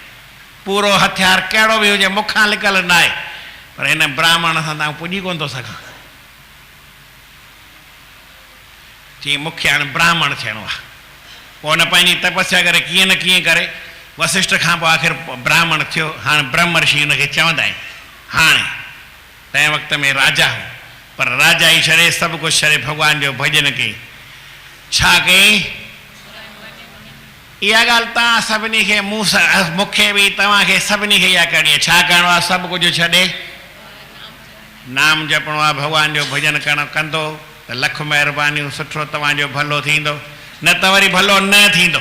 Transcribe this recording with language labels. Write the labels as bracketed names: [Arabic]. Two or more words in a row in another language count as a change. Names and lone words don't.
[Sindhi] पूरो हथियार कहिड़ो बि हुजे मूंखां लिकल न आहे, पर हिन ब्राह्मण सां तव्हां पुॼी कोन थो सघां। चई मूंखे हाणे ब्राह्मण थियणो आहे। पोइ हुन पंहिंजी तपस्या करे कीअं न कीअं करे वशिष्ठ खां पोइ आख़िर ब्राह्मण थियो। हाणे ब्रह्म ऋषि हुनखे चवंदा आहिनि। हाणे तंहिं वक़्त में राजा हो, पर राजा ई छॾे, सभु कुझु छॾे, भॻवान जो भॼन कई। छा कई, इहा ॻाल्हि तव्हां सभिनी खे, मूंखे बि, तव्हांखे सभिनी खे इहा करणी आहे। छा करिणो आहे, सभु कुझु छॾे नाम जपणो आहे, भगवान जो भजन करणु कंदो त लख महिरबानियूं, सुठो तव्हांजो भलो थींदो, न त वरी भलो न थींदो।